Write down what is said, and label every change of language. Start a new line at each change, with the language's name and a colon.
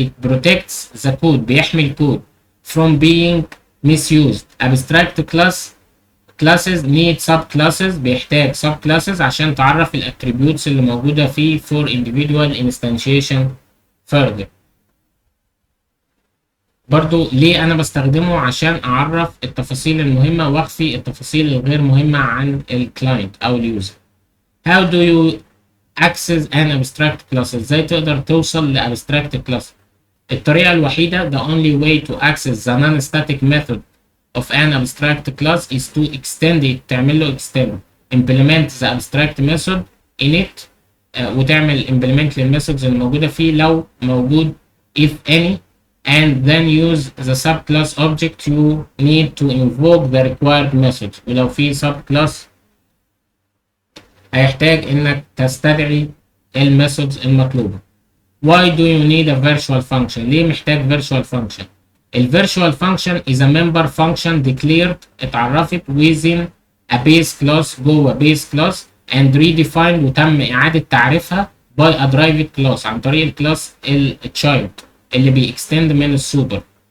English: It protects the code، بيحمي الكود from being misused. abstract classes need subclasses، بيحتاج subclasses
Arabic: عشان تعرف الاتريبيوتس اللي موجودة فيه
English: for individual instantiation further.
Arabic: برضو ليه أنا بستخدمه؟ عشان أعرف التفاصيل المهمة وأخفي التفاصيل الغير مهمة عن الكلاينت أو اليوزر.
English: How do you access an abstract class؟
Arabic: إزاي تقدر توصل ل abstract class؟
English: الطريقة الوحيدة the only way to access the non-static method of an abstract class is to extend it، تعمل له extend، implement the abstract method in it،
Arabic: وتعمل implement للميثودز الموجودة فيه لو موجود
English: if any، and then use the subclass object you need to invoke the required method.
Arabic: ولو في subclass هيحتاج انك تستدعي الميثودز المطلوبة.
English: Why do you need a virtual function؟
Arabic: ليه محتاج virtual function؟
English: ال virtual function is a member function declared اتعرفت within a base class جوه base class and redefined وتم إعادة تعريفها by a derived class
Arabic: عن طريق الكلاس child اللي بيextend من السوبر.